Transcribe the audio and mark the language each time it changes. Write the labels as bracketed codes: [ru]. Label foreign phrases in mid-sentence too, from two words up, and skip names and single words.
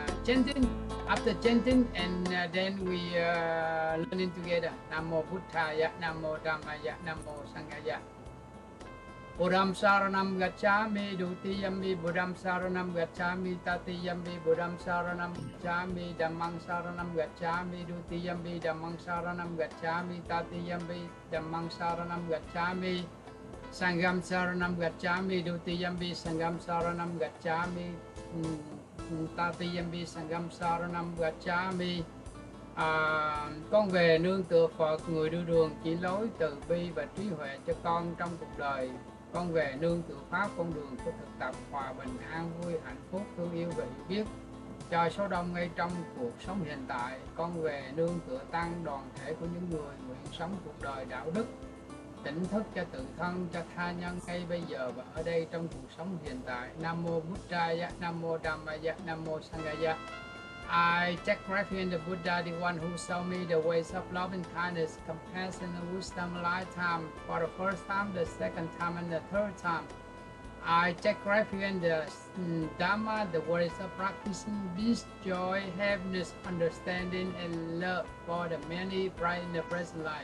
[en] chanting. After chanting, and then we learning together. [pi] Namo Buddhaya, Namo Dhammaya, Namo Sanghaya. Buddham Saranam Gacchami, Dutiyambi, Buddham Saranam Gacchami, Tatiyambi, Buddham Saranam Gacchami, Dhammang Saranam Gacchami, Dutiyambi, Dhammang Saranam Gacchami, Tatiyambi, Dhammang Saranam Gacchami, Sangham Saranam Gacchami, Dutiyambi, Sangham Saranam Gacchami, Tatiyambi, Sangham Saranam Gacchami. [vi] Con về nương tựa Phật, người đưa đường chỉ lối từ bi và trí huệ cho con trong cuộc đời. Con về nương tựa Pháp, con đường của thực tập hòa bình, an vui, hạnh phúc, thương yêu và hiểu biết cho số đông ngay trong cuộc sống hiện tại. Con về nương tựa Tăng, đoàn thể của những người nguyện sống cuộc đời đạo đức, tỉnh thức cho tự thân, cho tha nhân ngay bây giờ và ở đây trong cuộc sống hiện tại. [pi] Nam mô Buddhaya, Nam mô Dhammaya, Nam mô Sanghaya. [en] I take refuge in the Buddha, the one who showed me the ways of love and kindness, compassion and wisdom a lifetime, for the first time, the second time, and the third time. I take refuge in the Dhamma, the ways of practicing peace, joy, happiness, understanding, and love for the many bright in the present life.